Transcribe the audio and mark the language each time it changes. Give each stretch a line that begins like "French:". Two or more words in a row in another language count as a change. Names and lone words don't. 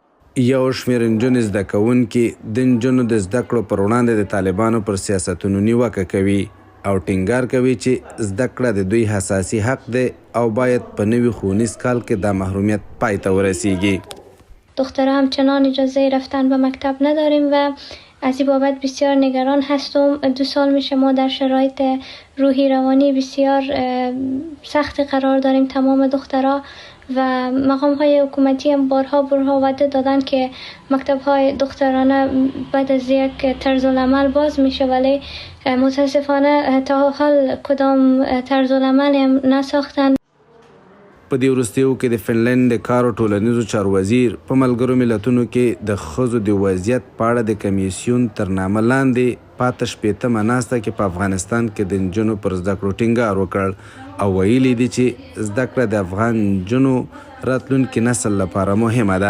Pashto: یو شمېر نجونې زده کوونکي د نجونو د زده کړو پر وړاندې د طالبانو پر سیاستونو نیوکه کوي او ټینګار کوي چې زده کړه د دوی حساسي حق دی او باید په نوي ښوونیز کال کې دا محرومیت پای ته ورسیږي.
Persian: دخترها همچنان اجازه رفتن به مکتب نداریم و از این بابت بسیار نگران هستم. 2 سال میشه ما در شرایط روحی روانی بسیار سخت قرار داریم تمام دخترها و مقام های حکومتی هم بارها وعده دادن که مکتب های دخترانه بعد از یک طرز العمل باز میشه، ولی متاسفانه تا حال کدام طرز العمل هم نساختن.
Pashto: په دې وروستیو کې د فنلند د کار او ټولنیزو چارو وزیر په ملګرو ملتونو کې د ښځو د وضعیت په اړه د کمیسیون تر نامه لاندې پاته شپېتمه ناسته کې په افغانستان کې د نجونو پر زده کړو ټینګار وکړ او ویلي دي چې زده کړه د افغان نجونو راتلونکي نسل لپاره مهمه ده.